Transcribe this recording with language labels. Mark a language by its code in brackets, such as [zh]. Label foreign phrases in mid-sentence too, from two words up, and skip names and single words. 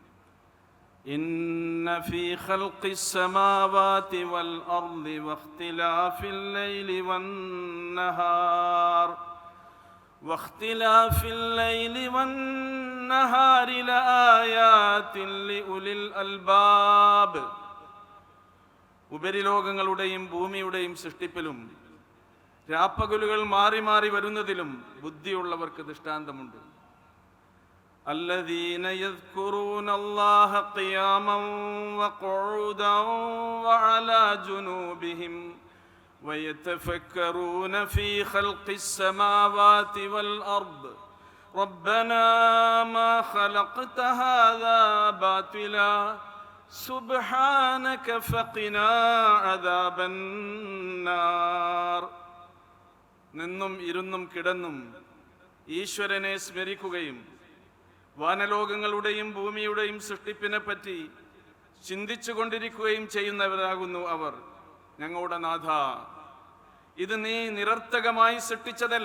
[ar] إن في خلق السماوات والأرض واختلاف الليل والنهار لآيات لأولي الألباب. [ml] ഉപരിലോകങ്ങളുടെയും ഭൂമിയുടെയും സൃഷ്ടിപ്പിലും രാപ്പകലുകൾ മാറി മാറി വരുന്നതിലും ബുദ്ധിയുള്ളവർക്ക് ദൃഷ്ടാന്തമുണ്ട്. [ar] الذين يذكرون الله قياما وقعودا وعلى جنوبهم ويتفكرون في خلق السماوات والأرض ربنا ما خلقت هذا باطلا سبحانك فقنا عذاب النار. [ml] നിന്നും ഇരുന്നും കിടന്നും ഈശ്വരനെ സ്മരിക്കുകയും വാനലോകങ്ങളുടെയും ഭൂമിയുടെയും സൃഷ്ടിപ്പിനെ പറ്റി ചിന്തിച്ചു കൊണ്ടിരിക്കുകയും ചെയ്യുന്നവരാകുന്നു അവർ. ഞങ്ങളുടെ നാഥ, ഇത് നീ നിരർത്ഥകമായി സൃഷ്ടിച്ചതല്ല.